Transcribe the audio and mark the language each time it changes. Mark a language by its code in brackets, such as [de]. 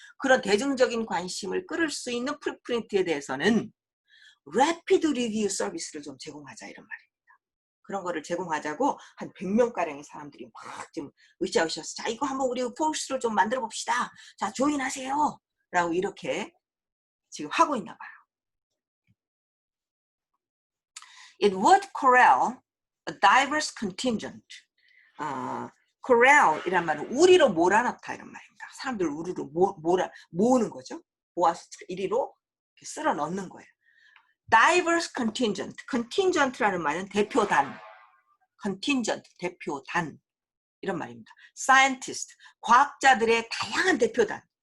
[ko] 그런 대중적인 관심을 끌을 수 있는 프리프린트에 대해서는 rapid review 서비스를 좀 제공하자 이런 말이에요. 그런 거를 제공하자고 한 100명가량의 사람들이 막 지금 으쌰으쌰 자 이거 한번 우리 포스를 좀 만들어 봅시다. 자 조인하세요. 라고 이렇게 지금 하고 있나 봐요. [en] It would corral a diverse contingent. [ko] corral이란 말은 우리로 몰아넣다 이런 말입니다. 사람들 우리로 모으는 거죠. 모아서 이리로 쓸어 넣는 거예요. [en] diverse contingent. [ko] contingent라는 말은 대표단. contingent, 대표단. 이런 말입니다. scientist, 과학자들의 다양한 대표단.